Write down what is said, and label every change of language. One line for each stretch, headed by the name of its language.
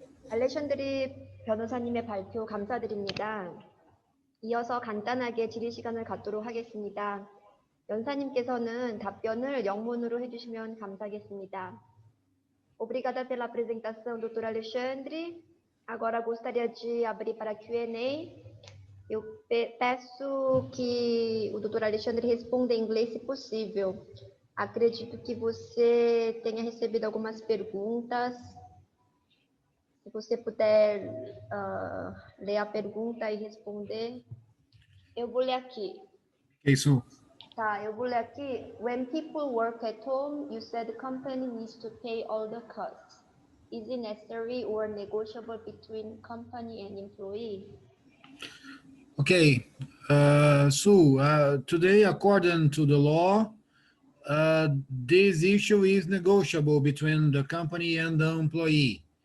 Korean: 알렉산드리 변호사님의 발표 감사드립니다. 이어서 간단하게 질의 시간을 갖도록 하겠습니다. 연사님께서는 답변을 영문으로 해주시면 감사하겠습니다.
Portuguese: Obrigada pela apresentação, doutor Alexandre. Agora gostaria de abrir para Q&A. Eu peço que o doutor Alexandre responda em inglês, se possível. Acredito que você tenha recebido algumas perguntas. Se você puder ler a pergunta e responder. Eu vou ler aqui. Isso. Tá, eu vou ler aqui.
English: When people work at home, you said the company needs to pay all the costs. Is it necessary or negotiable between company and employee? Okay, today, according to the law, this issue is negotiable between the company and the employee.